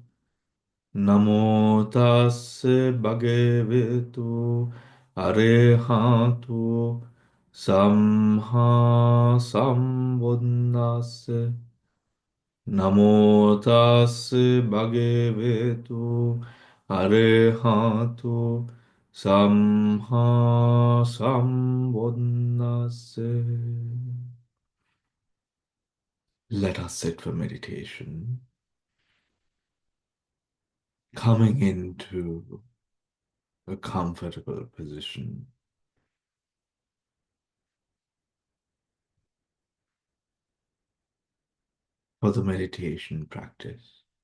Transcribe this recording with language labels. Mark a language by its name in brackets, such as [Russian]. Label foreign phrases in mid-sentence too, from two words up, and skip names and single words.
[Pali] Namo tassa bhagavato arahato samma sambuddhassa. Namo tassa bhagavato arahato samma sambuddhassa. [English] Let us sit for meditation, coming into a comfortable position for the meditation practice.